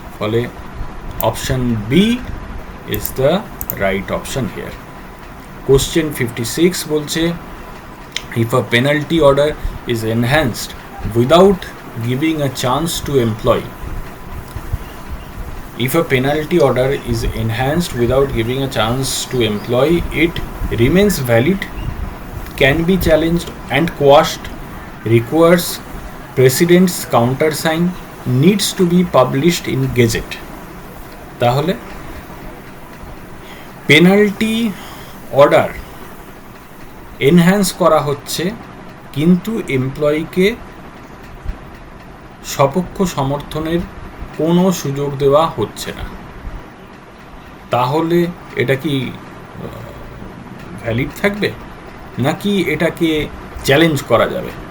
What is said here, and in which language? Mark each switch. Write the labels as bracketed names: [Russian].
[English] ফলে option B is the right option here. Question 56 বলছে, if a penalty order is enhanced without giving a chance to employee. If a penalty order is enhanced without giving a chance to employee, it remains valid, can be challenged and quashed, requires president's countersign, needs to be published in Gazette. [Bangla] তাহলে penalty order enhance করা হচ্ছে কিন্তু এমপ্লয়িকে সপক্ষ সমর্থনের কোনো সুযোগ দেওয়া হচ্ছে না, তাহলে এটা কি ভ্যালিড থাকবে, নাকি এটাকে চ্যালেঞ্জ করা যাবে?